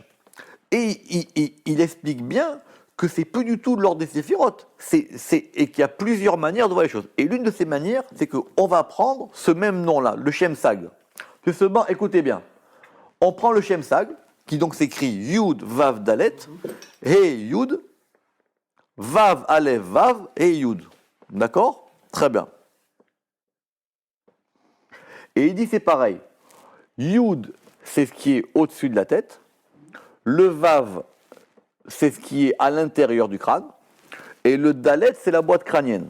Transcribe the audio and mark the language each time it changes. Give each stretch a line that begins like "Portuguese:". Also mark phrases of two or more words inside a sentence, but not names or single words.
French: Et il explique bien que c'est plus du tout de l'ordre des séphirotes, et qu'il y a plusieurs manières de voir les choses. Et l'une de ces manières, c'est qu'on va prendre ce même nom-là, le Shem Sag. Justement, écoutez bien, on prend le Shem Sag, qui donc s'écrit Yud Vav Dalet, He Yud, Vav Aleph Vav, He Yud. D'accord? Très bien. Et il dit c'est pareil. Yud, c'est ce qui est au-dessus de la tête. Le Vav, c'est ce qui est à l'intérieur du crâne. Et le Dalet, c'est la boîte crânienne.